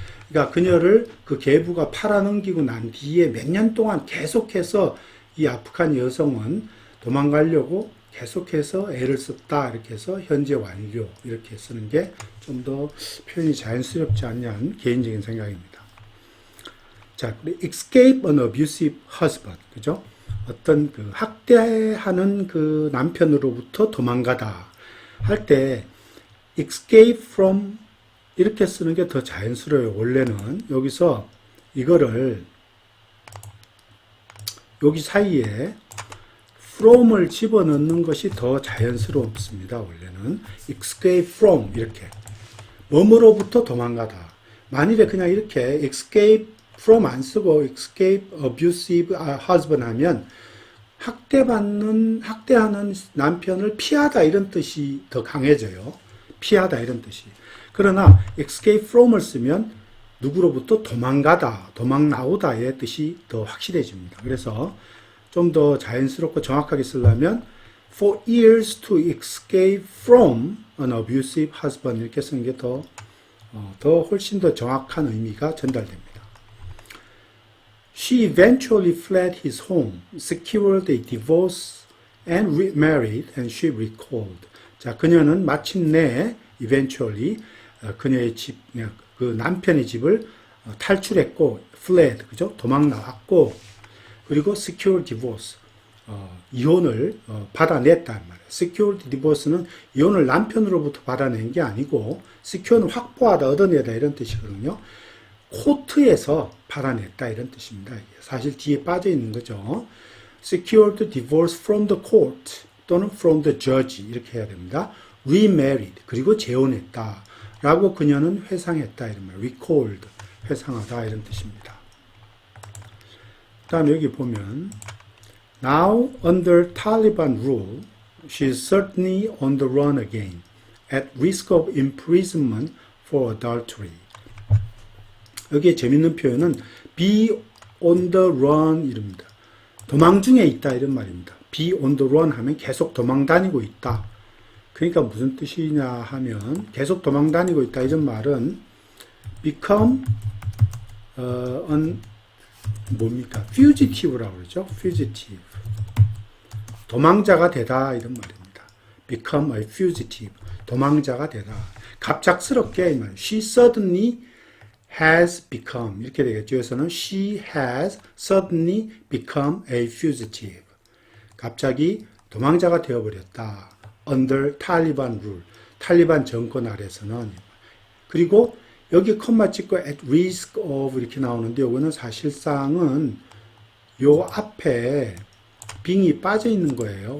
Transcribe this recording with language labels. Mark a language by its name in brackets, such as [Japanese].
[Korean] 그러니까 그녀를 그 계부가 팔아넘기고 난 뒤에 몇 년 동안 계속해서 이 아프간 여성은 도망가려고 계속해서 애를 썼다 이렇게 해서 현재 완료 이렇게 쓰는 게 좀 더 표현이 자연스럽지 않냐는 개인적인 생각입니다. [English] 자, escape an abusive husband, 그죠? [Korean] 어떤 그 학대하는 그 남편으로부터 도망가다 할 때 escape from 이렇게 쓰는 게 더 자연스러워요. 원래는 여기서 이거를 여기 사이에 from을 집어넣는 것이 더 자연스럽습니다. 원래는 escape from 이렇게 뭐뭐로부터 도망가다. 만일에 그냥 이렇게 escape from 안 쓰고 [English] escape abusive husband [Korean] 하면 학대하는 남편을 피하다 이런 뜻이 더 강해져요. 피하다 이런 뜻이. 그러나 escape from을 쓰면 누구로부터 도망가다, 도망 나오다의 뜻이 더 확실해집니다. 그래서 좀 더 자연스럽고 정확하게 쓰려면 [English] for years to escape from an abusive husband [Korean] 이렇게 쓰는 게 더 훨씬 더 정확한 의미가 전달됩니다. [English] She eventually fled his home, secured a divorce and remarried, and she recalled. [Korean] 자, 그녀는 마침내 eventually 그녀의 집, 그 남편의 집을 탈출했고, fled, 그죠? 도망 나왔고, 그리고 [English] secured divorce, [Korean] 이혼을 받아냈단 말이에요. secured divorce는 이혼을 남편으로부터 받아낸 게 아니고, secure는 확보하다, 얻어내다 이런 뜻이거든요. 코트에서 받아냈다 이런 뜻입니다. 사실 뒤에 빠져 있는 거죠. [English] secured divorce from the court [Korean] 또는 [English] from the judge [Korean] 이렇게 해야 됩니다. remarried 그리고 재혼했다 라고 그녀는 회상했다 이런 말. recalled 회상하다 이런 뜻입니다. 그 다음 여기 보면 [English] now under Taliban rule she is certainly on the run again at risk of imprisonment for adultery. [Korean] 여기에 재밌는 표현은 [English] be on the run [Korean] 이럽니다. 도망 중에 있다 이런 말입니다. [English] be on the run [Korean] 하면 계속 도망 다니고 있다. 그러니까 무슨 뜻이냐 하면 계속 도망 다니고 있다 이런 말은 become 뭡니까? fugitive라고 그러죠. [English] fugitive. [Korean] 도망자가 되다 이런 말입니다. [English] become a fugitive. [Korean] 도망자가 되다. 갑작스럽게 이 말. [English] She suddenly has become [Korean] 이렇게 되겠죠. 여기서는 [English] she has suddenly become a fugitive. [Korean] 갑자기 도망자가 되어버렸다. [English] under Taliban rule. [Korean] 탈리반 정권 아래서는. 그리고 여기 컴마 찍고 [English] at risk of [Korean] 이렇게 나오는데 이거는 사실상은 요 앞에 빙이 빠져 있는 거예요.